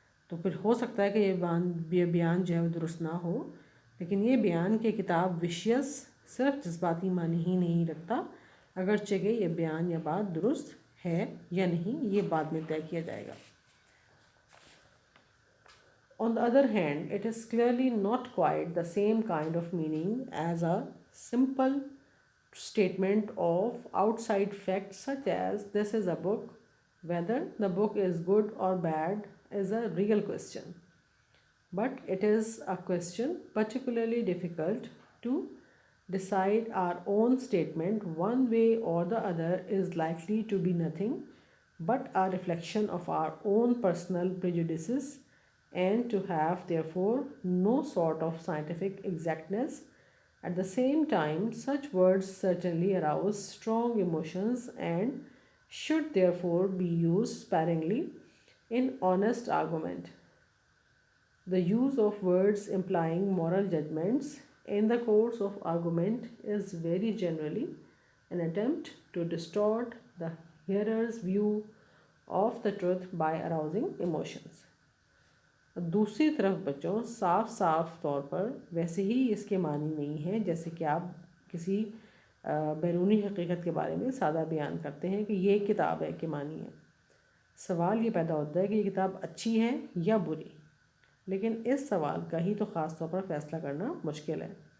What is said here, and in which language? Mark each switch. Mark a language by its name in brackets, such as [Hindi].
[Urdu] تو پھر ہو سکتا ہے کہ یہ بیان جو ہے وہ درست نہ ہو، لیکن یہ بیان کہ کتاب وشیس صرف جذباتی معنی ہی نہیں رکھتا، اگرچہ کہ یہ بیان یا بات درست ہے یا نہیں یہ بعد میں طے کیا جائے گا۔ [English] On the other hand, it is clearly not quite the same kind of meaning as a simple statement of outside facts such as this is a book. Whether the book is good or bad is a real question, but it is a question particularly difficult to decide. Our own statement, one way or the other, is likely to be nothing but a reflection of our own personal prejudices and to have therefore no sort of scientific exactness. At the same time, such words certainly arouse strong emotions and should therefore be used sparingly in honest argument. The use of words implying moral judgments in the course of argument is very generally an attempt to distort the hearer's view of the truth by arousing emotions. [Urdu] دوسری طرف بچوں صاف طور پر ویسے ہی اس کے معنی نہیں ہے جیسے کہ آپ کسی بیرونی حقیقت کے بارے میں سادہ بیان کرتے ہیں کہ یہ کتاب ہے کہ معنی ہے۔ سوال یہ پیدا ہوتا ہے کہ یہ کتاب اچھی ہے یا بری، لیکن اس سوال کا ہی تو خاص طور پر فیصلہ کرنا مشکل ہے۔